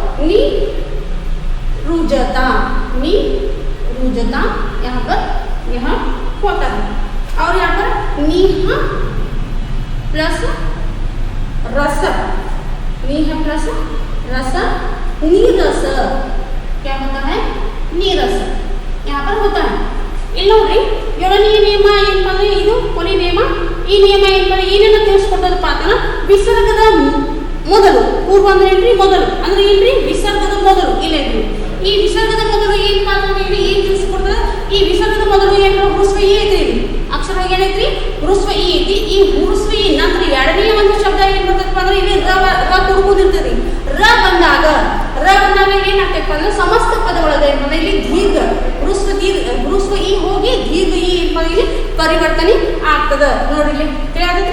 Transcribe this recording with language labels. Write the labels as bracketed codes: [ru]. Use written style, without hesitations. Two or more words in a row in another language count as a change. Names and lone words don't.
[hi] निरुजता यहाँ पर होता है, और यहाँ पर निहा प्लस रस, नीरस क्या होता है, नीरस यहाँ पर होता है। [kn] ಇಲ್ಲಿ ನೋಡ್ರಿ ಏಳನೆಯ ನಿಯಮ ಏನಪ್ಪ ಅಂದ್ರೆ ಇದು ಕೊನೆಯ ನಿಯಮ, ಈ ನಿಯಮ ಏನಪ್ಪ ಏನೇನು ತಿಳಿಸ್ಕೊಡ್ತದಪ್ಪ ಅಂತಂದ್ರೆ, ವಿಸರ್ಗದ ಮೊದಲು, ಪೂರ್ವ ಅಂದ್ರೆ ಏನ್ರಿ ಮೊದಲು ಅಂದ್ರೆ ಏನ್ರಿ, ವಿಸರ್ಗದ ಮೊದಲು, ಇಲ್ಲೇನ್ರಿ ಈ ವಿಸರ್ಗದ ಮೊದಲು ಏನಪ್ಪ ಅಂತಂದ್ರೆ ಏನ್ ತಿಳಿಸ್ಕೊಡ್ತದ, ಈ ವಿಸರ್ಗದ ಮೊದಲು ಏನಪ್ಪ, ಹ್ರಸ್ವ ಈ ಐತ್ರಿ, ಅಕ್ಷರ ಏನೈತ್ರಿ, ಹ್ರಸ್ವ ಈ ಐತಿ, ಈ ಹ್ರಸ್ವ ಈ ನಂತರ ಎರಡನೆಯ ಒಂದು ಶಬ್ದ ಏನ್ ಬರ್ತದಪ್ಪ ಅಂದ್ರೆ ಇಲ್ಲಿ ರ ಕೂಡ್ಕೊಂಡಿರ್ತದೆ, ರ ಬಂದಾಗ ಏನಾಗ್ತೈತಪ್ಪ ಅಂದ್ರೆ ಸಮಸ್ತ ಪದಗಳದ ಏನಂದ್ರೆ ಇಲ್ಲಿ ದೀರ್ಘ ಹ್ರಸ್ವ ಈ ಹೋಗಿ ದೀರ್ಘ ಈ ಇಲ್ಲಿ ಪರಿವರ್ತನೆ ಆಗ್ತದ ನೋಡ್ರಿ, ಇಲ್ಲಿ ತಿಳಿಯಾದೈತ್ರಿ।